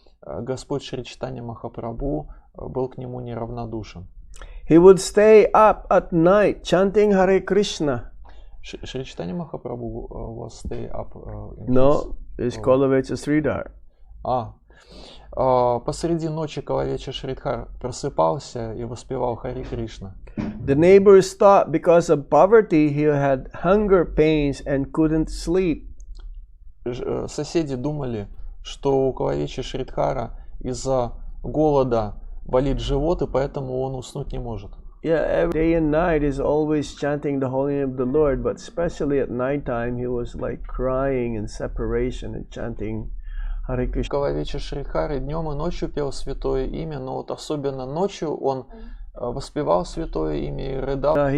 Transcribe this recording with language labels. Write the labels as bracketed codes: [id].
[ru] Господь Шри Чайтанья Махапрабху был к нему неравнодушен. [en] He would stay up at night chanting Hare Krishna. Шри Чайтанья Махапрабху was stay up No, it's Kolavecha Sridhar. [ru] Посреди ночи Калавеча Шридхар просыпался и воспевал Хари Кришна. [en] The neighbors thought because of poverty he had hunger pains and couldn't sleep. [ru] Соседи думали, что у Калавеча Шридхара из-за голода болит живот, и поэтому он уснуть не может. [en] Yeah, every day and night is always chanting the holy name of the Lord, but especially at night time he was like crying in separation and chanting Hare Krishna. [ru] Калавеча Шридхар и днем и ночью пел святое имя, но вот особенно ночью он воспевал святое имя и рыдал.